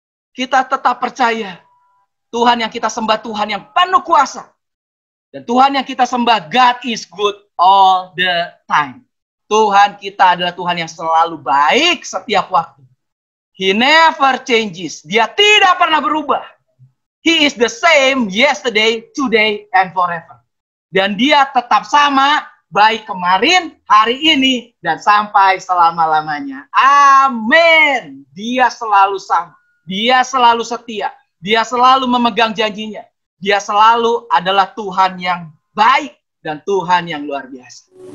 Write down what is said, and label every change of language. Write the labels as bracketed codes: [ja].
[id] Kita tetap percaya Tuhan yang kita sembah, Tuhan yang penuh kuasa. Dan Tuhan yang kita sembah, [en] God is good all the time. [id] Tuhan kita adalah Tuhan yang selalu baik setiap waktu. [en] He never changes. [id] Dia tidak pernah berubah. [en] He is the same yesterday, today, and forever. [id] Dan dia tetap sama, baik kemarin, hari ini, dan sampai selama-lamanya. Amin. Dia selalu sama. Dia selalu setia. Dia selalu memegang janjinya. Dia selalu adalah Tuhan yang baik dan Tuhan yang luar biasa.